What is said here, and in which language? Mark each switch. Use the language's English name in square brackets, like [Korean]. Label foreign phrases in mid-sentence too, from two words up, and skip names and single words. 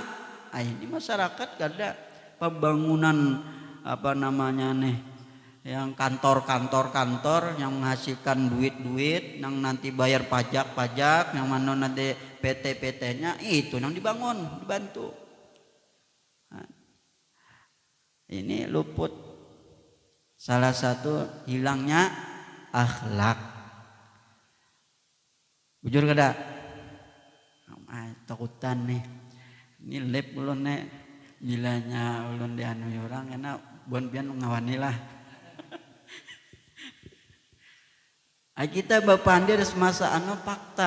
[Indonesian] Nah, ini masyarakat ada pembangunan apa namanya nih, yang kantor yang menghasilkan duit-duit, yang nanti bayar pajak-pajak, yang mana nanti PT-PT-nya itu yang dibangun, dibantu. Nah, ini luput. Salah satu hilangnya akhlak. [Banjar] Bujur kada? Takutan nih. Ini lep ulun nih. Gilanya ulun dianu orang karena buan pian ngawani lah. Kita bapandir semasa anu fakta.